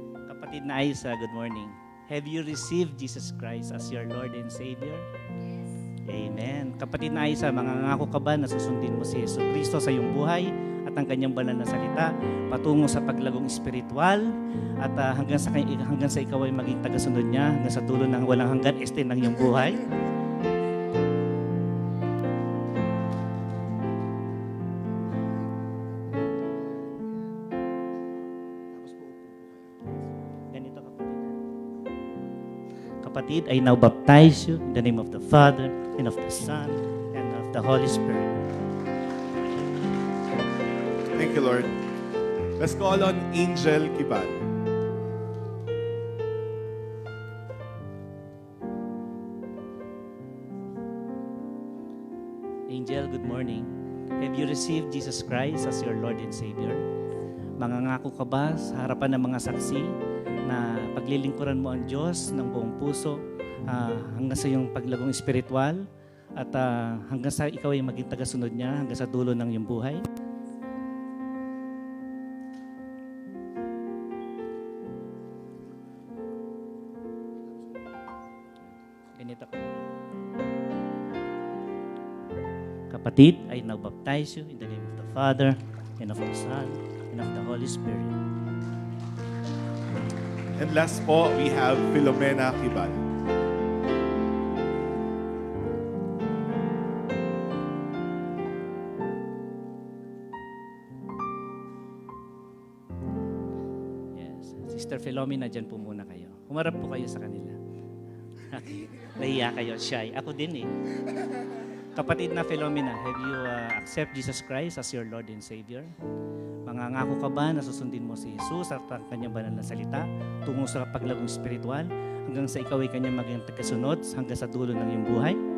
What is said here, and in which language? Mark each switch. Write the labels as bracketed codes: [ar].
[tl] Kapatid na Isa, [en] good morning. Have you received Jesus Christ as your Lord and Savior? Yes. Amen. [tl] Kapatid na Isa, mangangako ka ba na susundin mo si Yesu Kristo sa iyong buhay at ang kanyang banal na salita patungo sa paglagong espiritual at hanggang sa ikaw ay maging tagasunod niya hanggang sa dulo ng walang hanggan ng iyong buhay? Ganito kapatid, [en] I now baptize you in the name of the Father, and of the Son, and of the Holy Spirit. Thank you, Lord. Let's call on Angel Kibal. Angel, good morning. Have you received Jesus Christ as your Lord and Savior? [tl] Mangangako ka ba sa harapan ng mga saksi na paglilingkuran mo ang Diyos ng buong puso hanggang sa iyong paglagong espiritual at hanggang sa ikaw ay maging tagasunod niya hanggang sa dulo ng iyong buhay? Ganito ka. [en] Kapatid, I now baptize you in the name of the Father, and of the Son, and of the Holy Spirit. And last po, we have Filomena Kibal. [tl] Yes. Sister Filomena, dyan po muna kayo. Humarap po kayo sa kanila. Okay. Nahiya kayo, shy. Ako din eh. Kapatid na [en] Filomena, have you accept Jesus Christ as your Lord and Savior? [tl] Mangangako ka ba na susundin mo si Jesus at ang kanyang banal na salita tungo sa paglagong espiritual hanggang sa ikaw ay kanyang maging tagasunod hanggang sa dulo ng iyong buhay?